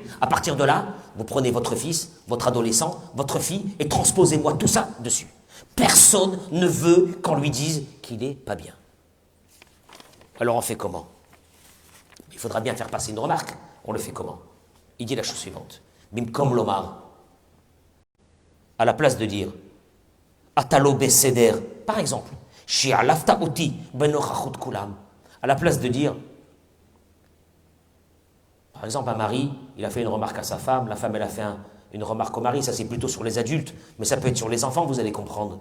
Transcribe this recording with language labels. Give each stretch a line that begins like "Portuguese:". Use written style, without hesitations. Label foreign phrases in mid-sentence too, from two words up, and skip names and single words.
French: À partir de là, vous prenez votre fils, votre adolescent, votre fille, et transposez-moi tout ça dessus. Personne ne veut qu'on lui dise qu'il n'est pas bien. Alors on fait comment? Il faudra bien faire passer une remarque. On le fait comment? Il dit la chose suivante.
Hebrew: במקום לומר.
French: À la place de dire
Hebrew: אתה לא בסדר,
French: par exemple,
Hebrew: שהעלבת אותי בנוכחות כולם.
French: À la place de dire, par exemple, un mari, il a fait une remarque à sa femme, la femme, elle a fait une remarque au mari, ça c'est plutôt sur les adultes, mais ça peut être sur les enfants, vous allez comprendre.